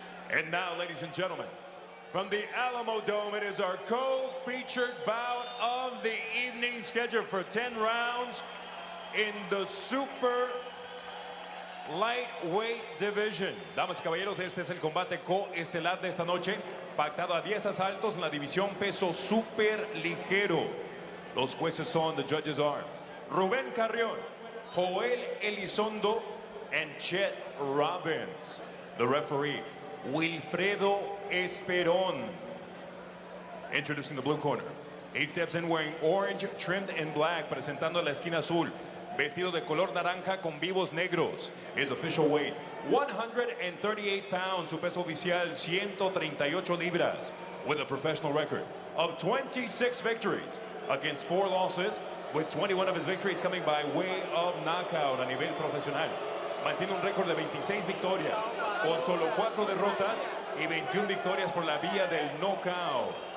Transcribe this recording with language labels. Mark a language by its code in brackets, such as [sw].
[en] And now, ladies and gentlemen, from the Alamo Dome, it is our co-featured bout of the evening, scheduled for 10 rounds in the super lightweight division. [es] Damas y caballeros, este es el combate coestelar de esta noche, pactado a 10 asaltos en la división peso super ligero. Los jueces son, [en] the judges are Rubén Carrión, Joel Elizondo, and Chet Robbins. The referee, Wilfredo Esperón. Introducing the blue corner. He steps in wearing orange trimmed in black, [es] presentando la esquina azul. Vestido de color naranja con vivos negros. [en] His official weight, 138 pounds. [es] Su peso oficial, 138 libras. [en] With a professional record of 26 victories against 4 losses, with 21 of his victories coming by way of knockout [es] a nivel profesional. Mantiene un récord de 26 victorias, con solo 4 derrotas y 21 victorias por la vía del knockout.